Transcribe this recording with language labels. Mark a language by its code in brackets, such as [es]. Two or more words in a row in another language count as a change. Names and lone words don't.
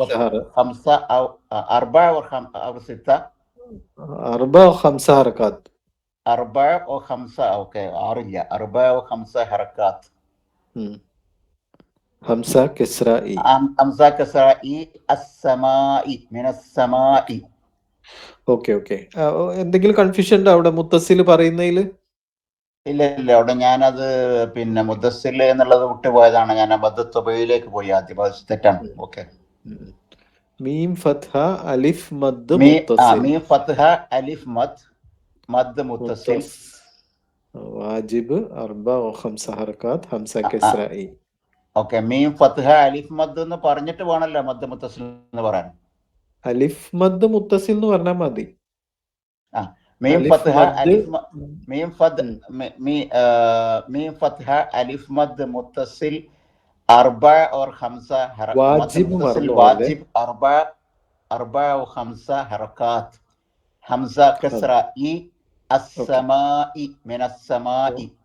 [ar] أو ستة. 4 أو 5 حركات. 4 أو 5. أوكي. 4 أو 5 حركات. همزة كسرائي. همزة كسرائي. السماء من السماء. [ml] ഓക്കെ. എന്തെങ്കിലും കൺഫ്യൂഷൻ ഉണ്ടോ അവിടെ മുത്തസിൽ പറയുന്നതിൽ? ഇല്ല, അവിടെ ഞാനത് മുദ്ദസ്സിൽ എന്നുള്ളത് വിട്ടുപോയതാണ്. ഞാൻ മദ്ദത്തുബയിലേക്ക് പോയി ആദ്യം. അത് തെറ്റാണ്. ഓക്കെ. [ar] ميم فتحة ألف مد متصل. ميم فتحة ألف مد متصل വാജിബ് 4 أو 5 ഹർകാത്ത്. همزة كسرائي. [ml] ഓക്കെ. [ar] ميم فتحة ألف مد [ml] എന്ന് പറഞ്ഞിട്ട് വേണല്ലോ [ar] مد متصل [ml] എന്ന് പറയാൻ. [ar] ألف مد متصل [ml] എന്ന് പറഞ്ഞാൽ മതി. [ar] ميم فتحة ألف مد متصل 4 और 5 حركات. واجب 4 أو 5 حركات. همزة كسرة إي. السماء من السماء.